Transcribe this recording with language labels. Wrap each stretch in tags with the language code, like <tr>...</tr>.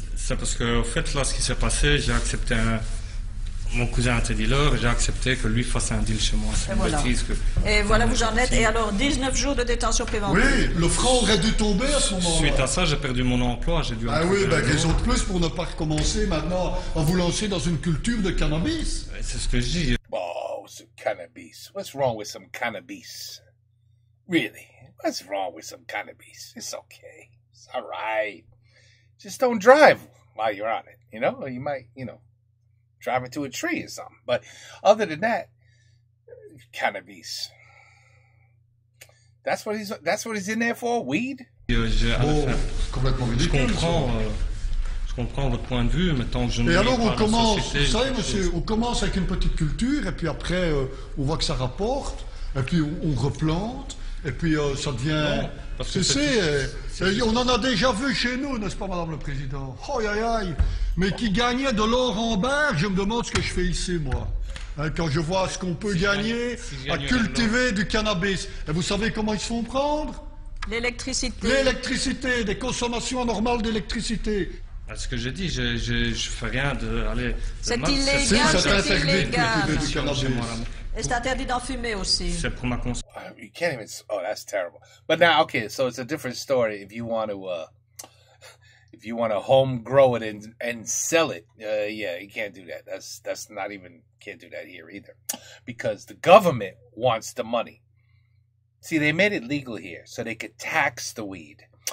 <fr>C'est parce que, au fait, là, ce qui s'est passé, j'ai accepté mon cousin était dealer, j'ai accepté que lui fasse un deal chez moi. C'est une bêtise que... Et voilà, vous en êtes. Et alors, 19 jours de détention préventive. Oui, le franc aurait dû tomber à ce moment-là. Suite à ça, j'ai perdu mon emploi, j'ai dû... Ah oui, raison de plus pour ne pas recommencer maintenant à vous lancer dans une culture de cannabis. C'est ce que je dis.</fr> <en>Oh, some cannabis. What's wrong with some cannabis? Really? What's wrong with some cannabis? It's okay. It's all right. Just don't drive while you're on it, Or you might, drive into a tree or something. But other than that, cannabis. That's what he's in there for? Weed?</en> <fr>Complètement ridicule. Je comprends votre point de vue, mais tant que je ne... Et alors on pas commence, société, vous savez monsieur, on commence avec une petite culture, et puis après on voit que ça rapporte, et puis on replante, et puis ça devient... Non, parce que on en a déjà vu chez nous, n'est-ce pas, Madame le Président? Oh, aïe, aïe, mais qui gagnait de l'or en barre, je me demande ce que je fais ici, moi. Quand je vois ce qu'on peut gagner à cultiver du cannabis. Et vous savez comment ils se font prendre? L'électricité. L'électricité, des consommations anormales d'électricité. Ce que j'ai dit, je fais rien de... Allez, c'est illégal, c'est interdit de cultiver du cannabis. Et c'est interdit d'en fumer aussi. C'est pour ma consommation.</fr> <en>You can't even... Oh, that's terrible. But now, okay, so it's a different story. If you want to home grow it and sell it, yeah, you can't do that. That's not even... Can't do that here either. Because the government wants the money. See, they made it legal here so they could tax the weed.</en>